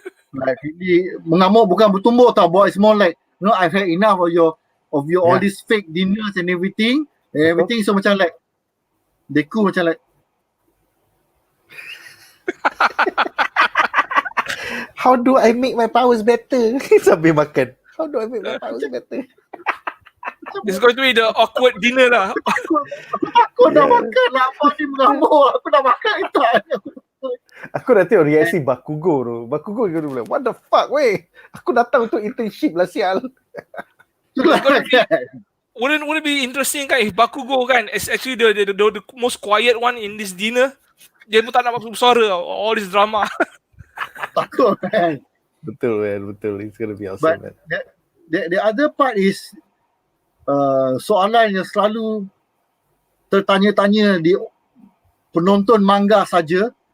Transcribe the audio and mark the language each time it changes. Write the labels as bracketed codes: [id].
[en] Like really [ms] mengamuk, bukan bertumbuk tau, [en] but it's more like, you know, I've had enough of your all these fake dinners and everything. So macam like Deku macam like how do I make my powers better? [ms] Sambil makan. [en] How do I make my powers better? It's going to be the awkward dinner lah. [ms] Aku dah makan lah, apa ni mengamuk. Aku dah makan itu. Aku dah tengok reaksi Bakugo tu. Bakugo dia bilang, [en] what the fuck [ms] weh? Aku datang untuk internship lah sial. [en] Wouldn't it be interesting kan if Bakugo kan is actually the most quiet one in this dinner. [ms] Dia pun tak nak bersuara, [en] all this drama. [ms] Takut kan. Betul man, betul. [en] It's gonna be awesome. But the other part is [ms] soalan yang selalu tertanya-tanya di penonton manga saja.